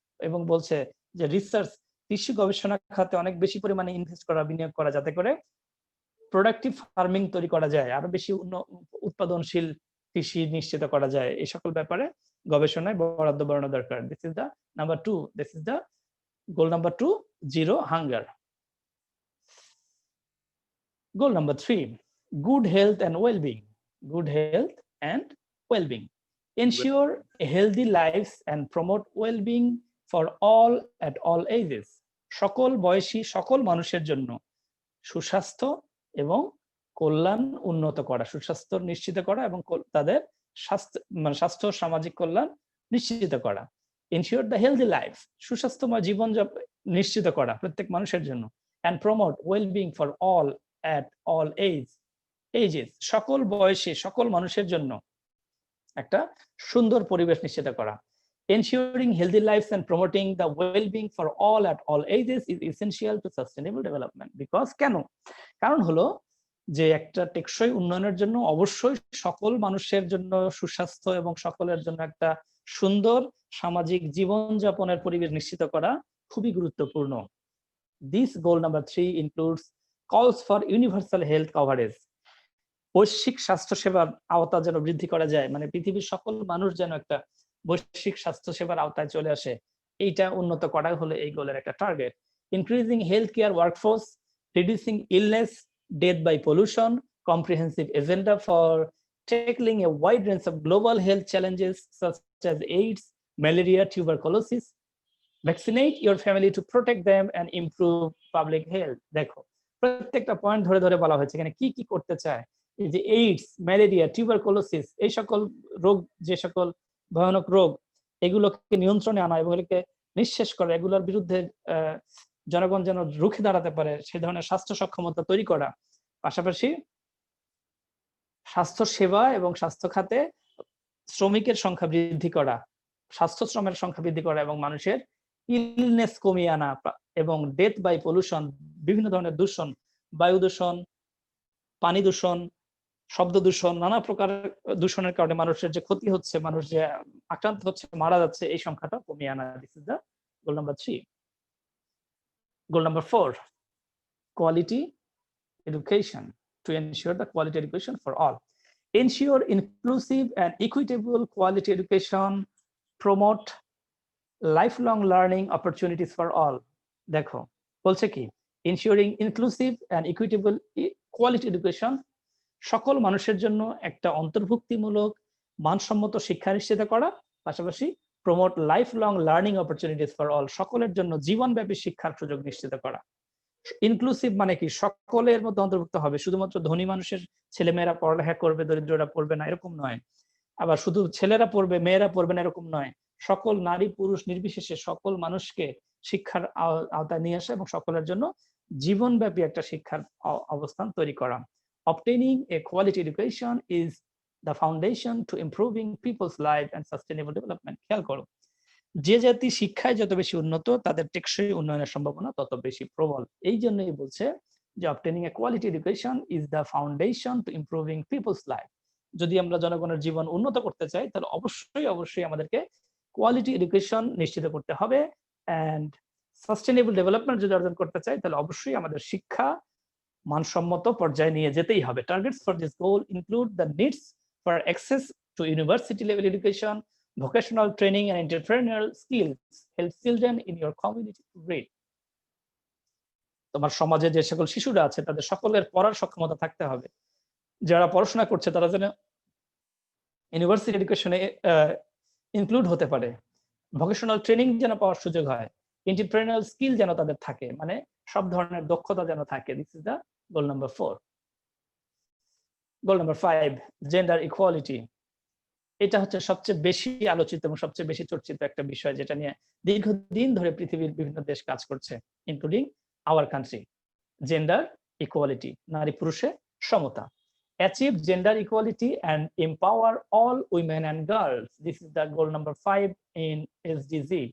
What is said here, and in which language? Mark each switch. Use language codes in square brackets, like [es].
[bn] এবং বলছে যে রিসার্চ, কৃষি গবেষণা খাতে অনেক বেশি পরিমাণে ইনভেস্ট করা, বিনিয়োগ করা, যাতে করে প্রোডাক্টিভ ফার্মিং তৈরি করা যায়, আরো বেশি উৎপাদনশীল কৃষি নিশ্চিত করা যায়। এই সকল ব্যাপারে গবেষণায় বরাদ্দ বাড়ানো দরকার। [en] This is the number 2, this is the goal number 2, zero hunger. Goal number 3, good health and well-being. Good health and well-being. Ensure healthy lives and promote well-being for all at all ages. [bn] সকল বয়সী সকল মানুষের জন্য সুস্বাস্থ্য এবং কল্যাণ উন্নত করা, সুস্বাস্থ্য নিশ্চিত করা এবং তাদের স্বাস্থ্য সামাজিক কল্যাণ নিশ্চিত করা। [en] Ensure the healthy life, [bn] সুস্বাস্থ্যময় জীবন নিশ্চিত করা প্রত্যেক মানুষের জন্য। [en] And promote well-being for all at all ages, [bn] সকল বয়সে সকল মানুষের জন্য একটা সুন্দর পরিবেশ নিশ্চিত করা। [en] Ensuring healthy lives and promoting the well-being for all at all ages is essential to sustainable development. [bn] Because কারণ হলো যে একটা টেকসই উন্নয়নের জন্য অবশ্যই সকল মানুষের জন্য সুস্বাস্থ্য এবং সকলের জন্য একটা সুন্দর সামাজিক জীবনযাপনের পরিবেশ নিশ্চিত করা খুবই গুরুত্বপূর্ণ। [en] This goal number 3 includes calls for universal health coverage. [bn] বৈশ্বিক স্বাস্থ্য সেবার আওতা যেন বৃদ্ধি করা যায়, মানে পৃথিবীর সকল মানুষ যেন একটা বৈশ্বিক স্বাস্থ্য সেবার আওতায় চলে আসে, এইটা উন্নত করা হলো এই গোলের একটা target. [en] Increasing healthcare workforce, reducing illness, death by pollution, comprehensive agenda for tackling a wide range of global health challenges such as AIDS, malaria, tuberculosis. Vaccinate your family to protect them and improve public health. [bn] দেখো প্রত্যেকটা point ধরে ধরে বলা হয়েছে এখানে কি কি করতে চায়। এই যে এইডস, ম্যালেরিয়া, টিউবারকুলোসিস, এই সকল রোগ, যে সকল ভয়ানক রোগ, এগুলোকে নিয়ন্ত্রণে আনা, এগুলোকে নিঃশেষ করা, এগুলোর বিরুদ্ধে জনগণ যেন রুখে দাঁড়াতে পারে সেই ধরনের স্বাস্থ্য সক্ষমতা তৈরি করা। পাশাপাশি স্বাস্থ্য সেবা এবং স্বাস্থ্য খাতে শ্রমিকের সংখ্যা বৃদ্ধি করা, স্বাস্থ্য শ্রমের সংখ্যা বৃদ্ধি করা এবং মানুষের ইলনেস কমিয়ে আনা এবং ডেথ বাই পলিউশন, বিভিন্ন ধরনের দূষণ, বায়ু দূষণ, পানি দূষণ, শব্দ দূষণ, নানা প্রকার দূষণের কারণে মানুষের যে ক্ষতি হচ্ছে, মানুষ যে আক্রান্ত হচ্ছে, মারা যাচ্ছে, এই সংখ্যাটা কমিয়ে আনা। [en] This is the goal number 3. Goal number 4, quality education, to ensure the quality education for all. Ensure inclusive and equitable quality education, promote lifelong learning opportunities for all. [bn] দেখো বলছে কি, [en] ensuring inclusive and equitable quality education, [bn] সকল মানুষের জন্য একটা অন্তর্ভুক্তিমূলক মানসম্মত শিক্ষা নিশ্চিত করা, পাশাপাশি [en] promote life long learning opportunities for all, [bn] সকলের জন্য জীবনব্যাপী শিক্ষার সুযোগ নিশ্চিত করা। ইনক্লুসিভ মানে কি, সকলের মধ্যে অন্তর্ভুক্ত হবে, শুধুমাত্র ধনী মানুষের ছেলেমেয়েরা পড়ালেখা করবে, দরিদ্ররা পড়বে না, এরকম নয়। আবার শুধু ছেলেরা পড়বে, মেয়েরা পড়বে না, এরকম নয়। সকল নারী পুরুষ নির্বিশেষে সকল মানুষকে শিক্ষার আওতায় নিয়ে আসা এবং সকলের জন্য জীবনব্যাপী একটা শিক্ষার অবস্থান তৈরি করা। [en] Obtaining a quality education is the foundation to improving people's life and sustainable development. [bn] খেয়াল করো, যে জাতি শিক্ষায় যত বেশি উন্নত তাদের টেকসই উন্নয়নের সম্ভাবনা তত বেশি প্রবল। এই জন্যই বলছে যে [en] obtaining a quality education is the foundation to improving people's life. [bn] যদি আমরা জনগণের জীবন উন্নত করতে চাই তাহলে অবশ্যই আমাদেরকে কোয়ালিটি এডুকেশন নিশ্চিত করতে হবে, [en] and sustainable development [bn] যদি অর্জন করতে চাই তাহলে অবশ্যই আমাদের শিক্ষা মানসম্মত পর্যায়ে নিয়ে যেতেই হবে। [en] Targets for this goal include the needs for access to university level education, vocational training and entrepreneurial skills, help children in your community to read. [bn] তোমার সমাজে যে সকল শিশুরা আছে তাদের সকলের পড়ার সক্ষমতা থাকতে হবে, যারা পড়াশোনা করছে তারা যেন ইউনিভার্সিটি এডুকেশনে ইনক্লুড হতে পারে, ভোকেশনাল ট্রেনিং যেন পাওয়ার সুযোগ হয়, এন্টারপ্রেনিউরিয়াল স্কিল যেন তাদের থাকে, মানে সব ধরনের দক্ষতা যেন থাকে। [en] This is the goal number 4. Goal number 5, gender equality. [bn] এটা হচ্ছে সবচেয়ে বেশি আলোচিত এবং সবচেয়ে বেশি চর্চিত একটা বিষয়, যেটা নিয়ে দীর্ঘদিন ধরে পৃথিবীর বিভিন্ন দেশ কাজ করছে, [en] Including our country. [bn] Gender equality, নারী পুরুষে সমতা। [en] Achieve gender equality and empower all women and girls. This is the goal number 5 in SDG.